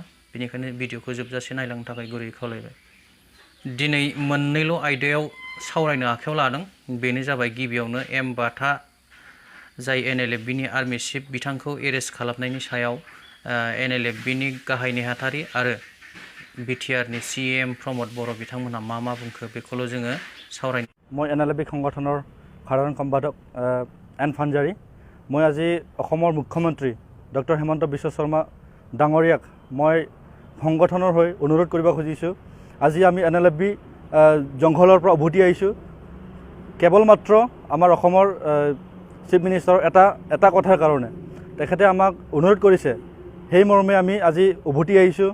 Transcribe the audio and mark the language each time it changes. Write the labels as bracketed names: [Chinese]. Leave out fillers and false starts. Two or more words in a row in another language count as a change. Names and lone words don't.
[Bodo] बेनिखायनो भिडिअखौ जोबजासे नायलांनो थाखाय गुरै खावलायबाय। दिनै मोननैल' आयदायाव सावरायनो आखायाव लादों। बेनो जाबाय गिबियावनो M.Bata जाय NLFBनि आर्मि चिफ बिथांखौ एरेस्ट खालामनायनि सायाव NLFBनि गाहाय नेहाथारि आरो बिटिआरनि CM pramod boro बिथांमोनहा मा बुंखो बेखौल' जोङो सावरायनो। [Assamese] মই NLFB সংগঠনৰ সাধাৰণ সম্পাদক এন ফাঞ্জাৰী। মই আজি অসমৰ মুখ্যমন্ত্ৰী ডক্টৰ হিমন্ত বিশ্ব শৰ্মা ডাঙৰীয়াক মই সংগঠনৰ হৈ অনুৰোধ কৰিব খুজিছোঁ। আজি আমি NLFB জংঘলৰ পৰা উভতি আহিছোঁ। কেৱল মাত্ৰ আমাৰ অসমৰ চিফ মিনিষ্টাৰৰ এটা কথাৰ কাৰণে তেখেতে আমাক অনুৰোধ কৰিছে, সেই মৰ্মে আমি আজি উভতি আহিছোঁ।